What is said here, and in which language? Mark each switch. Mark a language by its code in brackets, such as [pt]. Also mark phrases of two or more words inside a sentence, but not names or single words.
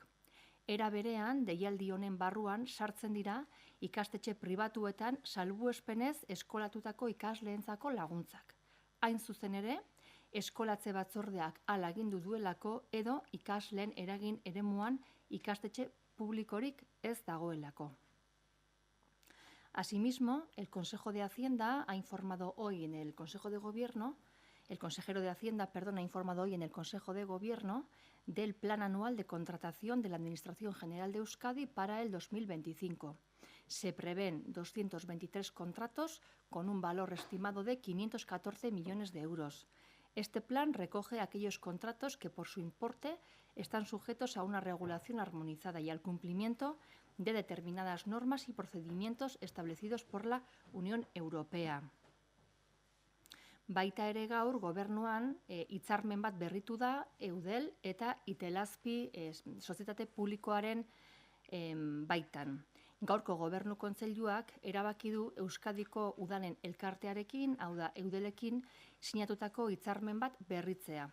[eu] Era berean, deialdi honen barruan sartzen dira ikastetxe pribatuetan salbuespenez eskolatutako ikasleentzako laguntzak. Hain zuzen ere, eskolatze batzordeak hala agindu duelako edo ikasleen eragin eremuan ikastetxe publikorik ez dagoelako. [es] Asimismo, el Consejo de Hacienda ha informado hoy en el Consejo de Gobierno, el consejero de Hacienda, ha informado hoy en el Consejo de Gobierno del Plan Anual de Contratación de la Administración General de Euskadi para el 2025. Se prevén 223 contratos con un valor estimado de 514 millones de euros. Este plan recoge aquellos contratos que por su importe están sujetos a una regulación armonizada y al cumplimiento de determinadas normas y procedimientos establecidos por la Unión Europea. [eu] Baita ere gaur gobernuan hitzarmen bat berritu da Eudel eta Itelazpi sozietate publikoaren baitan. Gaurko gobernu kontseiluak erabaki du Euskadiko udalen elkartearekin, hau da Eudelekin, sinatutako hitzarmen bat berritzea.